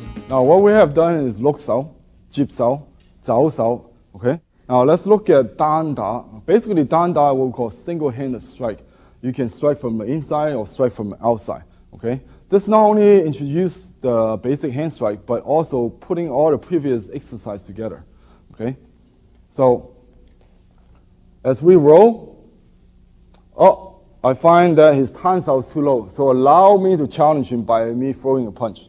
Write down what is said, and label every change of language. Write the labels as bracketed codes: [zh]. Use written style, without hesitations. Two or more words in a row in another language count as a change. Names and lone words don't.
[en] Now what we have done is lok sao, jip sao, zao sao, okay? Now let's look at dan da. Basically dan da what we call single-handed strike. You can strike from the inside or strike from the outside, okay? This not only introduces the basic hand strike, but also putting all the previous exercise together, okay? So as we roll, I find that his tan sao is too low, so allow me to challenge him by me throwing a punch.